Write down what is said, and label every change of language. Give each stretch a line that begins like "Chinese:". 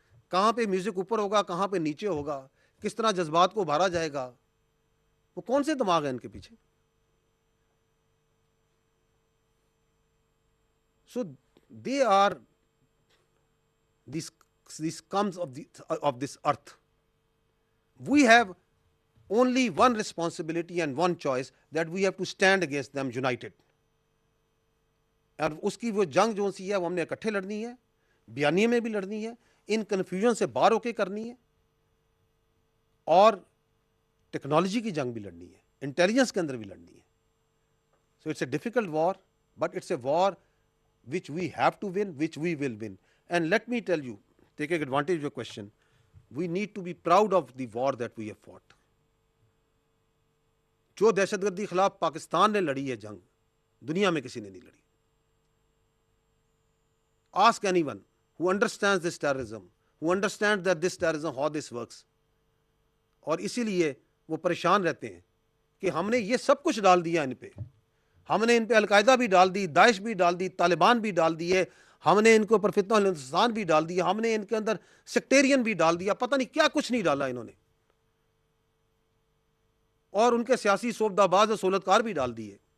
Urdu: کہاں پہ میوزک اوپر ہوگا, کہاں پہ نیچے ہوگا, کس طرح جذبات کو ابھارا جائے گا, وہ کون سے دماغ ہیں ان کے پیچھے؟
English: So they are these comes of this earth. We have only one responsibility and one choice, that we have to stand against them united.
Urdu: اور اس کی وہ جنگ جو سی ہے وہ ہم نے اکٹھے لڑنی ہے, بیانیے میں بھی لڑنی ہے, ان کنفیوژن سے باہر ہو کے کرنی ہے, اور ٹیکنالوجی کی جنگ بھی لڑنی ہے, انٹیلیجنس کے اندر بھی لڑنی ہے.
English: So it's a difficult war, but it's a war which we have to win, which we will win. And let me tell you, taking advantage of your question, we need to be proud of the war that we have fought.
Urdu: جو دہشت گردی خلاف پاکستان نے لڑی ہے جنگ, دنیا میں کسی نے نہیں لڑی.
English: Ask anyone who understands this terrorism, who understands that this terrorism, how this works.
Urdu: اور اسی لیے وہ پریشان رہتے ہیں کہ ہم نے یہ سب کچھ ڈال دیا ان پہ, ہم نے ان پہ القاعدہ بھی ڈال دی, داعش بھی ڈال دی, طالبان بھی ڈال دیے, ہم نے ان کے اوپر فتنہ الانسان بھی ڈال دیا, ہم نے ان کے اندر سیکٹیرین بھی ڈال دیا, پتہ نہیں کیا کچھ نہیں ڈالا انہوں نے, اور ان کے سیاسی سوبدہ باز اور سہولتکار بھی ڈال دیے.